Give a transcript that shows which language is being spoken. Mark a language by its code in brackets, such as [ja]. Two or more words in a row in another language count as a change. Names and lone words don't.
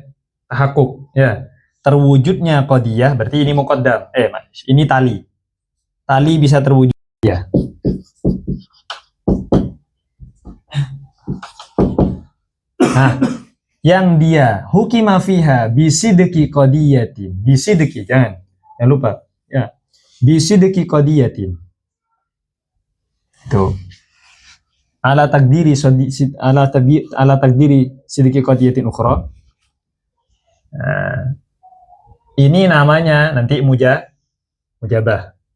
[id] Tahakkuk, ya. Terwujudnya qadiyah berarti ini muqaddam. Ini tali. Tali bisa terwujud ya. Nah, yang dia [ar] حكم فيها بصدق قضية. [id] Bisidqi, jangan lupa. Ya. [ar] بصدق قضية. [id] Itu. [ar] على تقدير صدق قضية أخرى. [id] Nah, ini namanya nanti mujabah.